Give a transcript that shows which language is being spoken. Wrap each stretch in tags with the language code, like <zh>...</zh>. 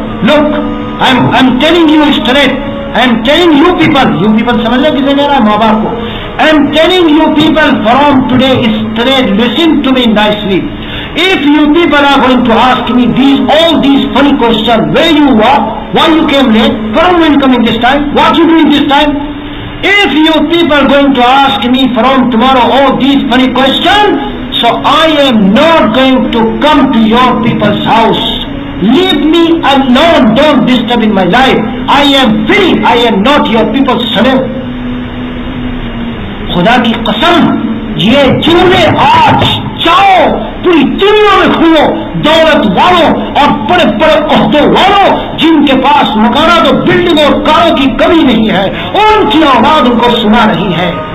<en>Look, I'm telling you straight. I'm telling you people</en> <ur>سمجھ لیں کسے کہہ رہا ہے؟ ماں باپ کو.</ur> <en>I'm telling you people from today straight, listen to me nicely. If you people are going to ask me all these funny questions, where you are, why you came late, from when coming this time, what you doing this time, if you people are going to ask me from tomorrow all these funny questions, so I am not going to come to your people's house. Leave me alone, don't disturb in my life. I am free, I am not your people's slave.</en> <ur>خدا کی قسم یہ جملے آج چاہو پوری دنیا میں کھلو، دولت والوں اور بڑے بڑے عہدوں والوں جن کے پاس مکانات اور بلڈنگ اور کاروں کی کمی نہیں ہے، ان کی اولاد ان کو سنا رہی ہے.</ur>